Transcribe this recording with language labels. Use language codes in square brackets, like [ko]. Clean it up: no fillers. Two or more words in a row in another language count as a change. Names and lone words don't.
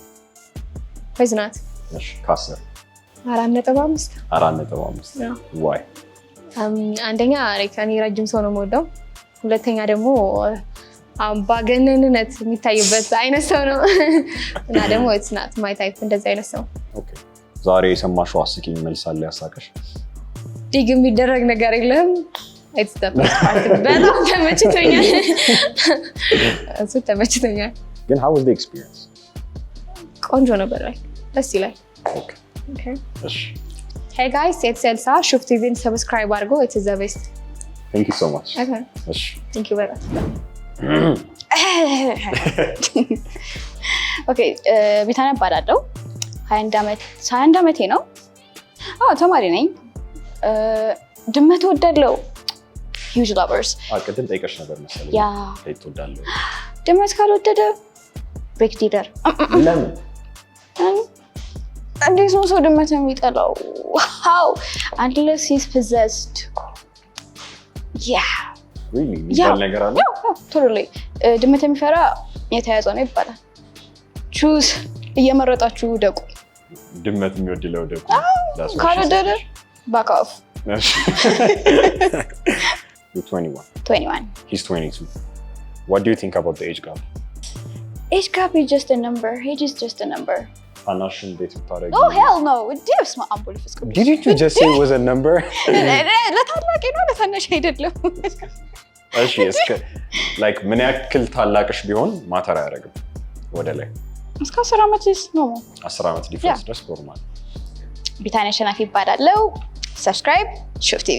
[am] ወይስ ናት? እሺ ካሰር 4.5 4.5 ዋይ? አንደኛ እኔ ረጅም ሰው ነው የምወደው። ሁለተኛ ደግሞ አምባገነንነት የሚታይበት አይነት ሰው ነው እና ደግሞ [en] it's not my type [am] እንደዚህ አይነት ሰው። ኦኬ። ዛሬ የሰማሽው አስቂኝ መልስ አለ ያሳቀሽ? ዲግ የሚደረግ ነገር የለም። [en] it's the best part። [am] በጣም ተመችቶኛል። እሱ ተመችቶኛል። [en] ግን how was the experience? [am] ቆንጆ ነበር። ደስ ይላል። ኦኬ ኦኬ። እሺ [en] Hey guys, it's Elsa. [am] ሹፍ ቲቪን ሰብስክራይብ አድርጎ [en] it's the best. Thank you so much. Okay. [am] እሺ [en] Thank you very much. [am] ኦኬ ቢታንያ እባላለሁ። 21 ዓመቴ ነው። ተማሪ ነኝ። ድመት እወዳለሁ። [en] huge lovers። [am] ቅድም ጠይቀሽ ነበር መሰለኝ። ያ ፔት እወዳለሁ። ድመት ካልወደደ [en] break dealer። [am] ለምን? እንዴት ነው ሰው ድመት የሚጠላው? [en] How? Unless he's possessed. Yeah. Really? [am] የሚባል ነገር አለ? [en] Totally. [am] ድመት የሚፈራ የተያዘ ነው ይባላል። ቹዝ እየመረጣችሁ ደቁ። ድመት የሚወድለው ደቁ። ካልወደደ [en] back off. You're 21. 21. He's 22. What do you think about the age gap? Age gap is just a number. Age is just a number. [am] ታናሽን ዴት ብታረጊ? [en] Oh hell no. Did you just say it was a number? [am] ለታላቅ ነው ለታናሽ አይደለም። እሺ እስከ like ምን ያክል ታላቅሽ ቢሆን ማተር አያደርግም ወደ ላይ? እስከ 10 ዓመት ነው። 10 ዓመት ዲፍረንስ ድረስ ኖርማል። ቢታንያ አሸናፊ ይባላለሁ። ሰብስክራይብ ሹፍ ቲቪ።